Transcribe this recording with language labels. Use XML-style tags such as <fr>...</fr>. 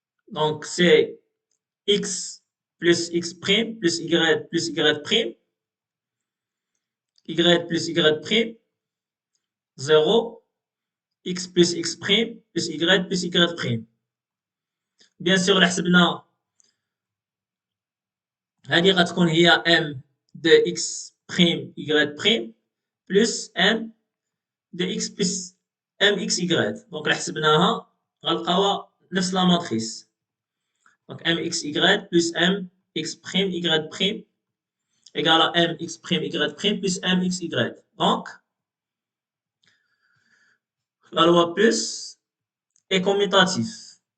<fr>Donc, c'est X plus X' plus Y plus Y', Y plus Y', 0, X plus X' plus Y plus Y'. Bien sûr,</fr> <ar>حسبنا هذه غتكون هي</ar> <fr>M de X', Y' plus M de X plus MXY.</fr> <ar>Donc, حسبناها غنلقاوها نفس لا ماتريس.</ar> <fr>Donc, MXY plus MX', Y' égale à MX', Y' plus MXY. Donc, la loi plus est commutative.</fr>